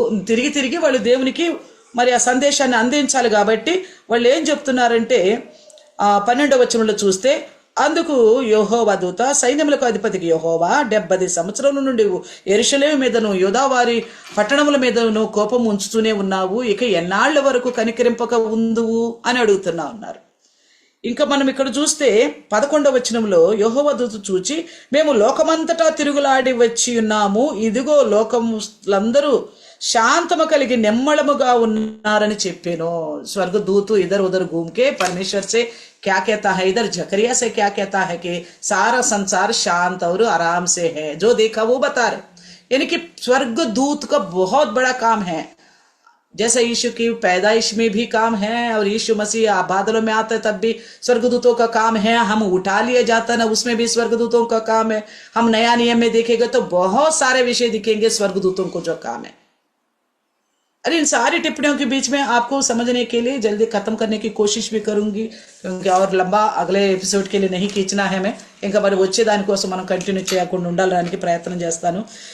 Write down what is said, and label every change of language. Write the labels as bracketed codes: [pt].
[te] తిరిగి తిరిగి వాళ్ళు దేవునికి మరి ఆ సందేశాన్ని అందించాలి కాబట్టి వాళ్ళు ఏం చెప్తున్నారంటే 12వ వచనంలో చూస్తే, అందుకు యెహోవా దూత సైన్యములకు అధిపతికి యెహోవా 70 సంవత్సరముల నుండి యెరూషలేము మీదను యూదావారి పట్టణముల మీదను కోపం ఉంచుతూనే ఉన్నావు, ఇక ఎన్నాళ్ల వరకు కనికరింపక ఉందువు అని అడుగుతున్నా ఉన్నారు। ఇంకా మనం ఇక్కడ చూస్తే 11వ వచనంలో యెహోవా దూత చూచి, మేము లోకమంతటా తిరుగులాడి వచ్చి ఉన్నాము, ఇదిగో లోకములందరూ శాంతము కలిగి నెమ్మళముగా ఉన్నారని చెప్పాను। [hi] స్వర్గదూతు ఇधर उधर घूम के परमेश्वर से क्या कहता है, इधर जकरिया से क्या कहता है कि सारा संसार शांत और आराम से है। जो देखा वो बता रहे, यानी कि स्वर्गदूत का बहुत बड़ा काम है। जैसे यीशु की पैदाइश में भी काम है और यीशु मसीह बादलों में आता है तब भी स्वर्गदूतों का काम है। हम उठा लिए जाता ना, उसमें भी स्वर्गदूतों का काम है। हम नया नियम में देखेंगे तो बहुत सारे विषय दिखेंगे स्वर्गदूतों को जो काम है। अरे इन सारी टिप्पणियों के बीच में आपको समझने के लिए जल्दी खत्म करने की कोशिश भी करूंगी, क्योंकि और लंबा अगले एपिसोड के लिए नहीं खींचना है। मैं [te] ఇంకా మరి వచ్చే దానికోసం మనం కంటిన్యూ చేయకుండా ఉండడానికి ప్రయత్నం చేస్తాను।